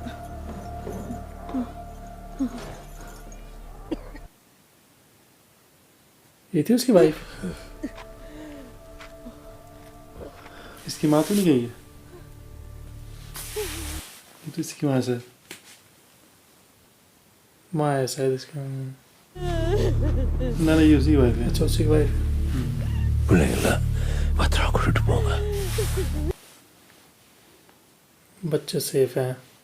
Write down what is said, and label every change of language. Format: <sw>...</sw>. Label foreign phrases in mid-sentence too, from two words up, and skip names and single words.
<hi>ये थी उसकी वाइफ। इसकी माँ तो नहीं गई है? ये तो इसकी माँ से माँ है शायद इसका। ना ये उसी वाइफ है। अच्छा उसी वाइफ।</hi> <ta>பிள்ளைங்கள பத்திரமா கூட்டிட்டு போங்க.</ta> <hi>बच्चे सेफ हैं।</hi>